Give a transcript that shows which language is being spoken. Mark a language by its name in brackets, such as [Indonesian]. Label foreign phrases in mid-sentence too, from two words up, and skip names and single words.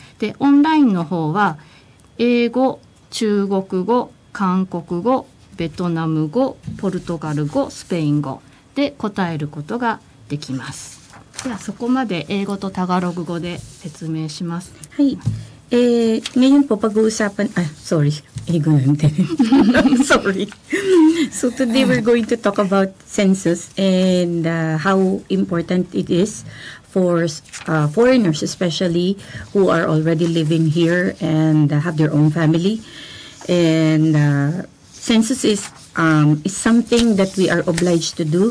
[Japanese] で、オンラインの方は英語、中国語、韓国語、ベトナム語、ポルトガル語、スペイン語で答えることができます。ではそこまで英語とタガログ語で説明します。 [Filipino] はい。ngayon po pag-uusapan, sorry, ego natin. Sorry. [English] So today we're going to talk about census and how important it is for foreigners, especially who are already living here and have their own family. And census is something that we are obliged to do.